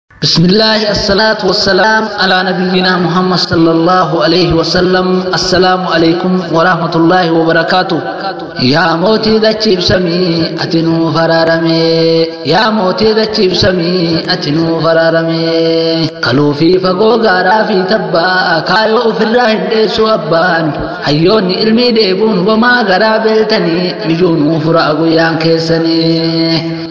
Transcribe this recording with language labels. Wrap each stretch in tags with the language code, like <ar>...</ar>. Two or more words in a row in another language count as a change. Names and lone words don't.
<ar>بسم الله، الصلاة والسلام على نبينا محمد صلى الله عليه وسلم. السلام عليكم ورحمة الله وبركاته.</ar> <om>Yaa mootii dachiif samii, ati nuu faraarame. Yaa mootii dachiif samii, ati nuu faraarame. Kaluu fi fagoo, gaaraa fi tabbaa, kaayoo ofirraa hin dheessu abbaan. Hayyoonni ilmii deebuun homaa garaa beeltanii, mijuu nuu fura guyyaan keessanii.</om>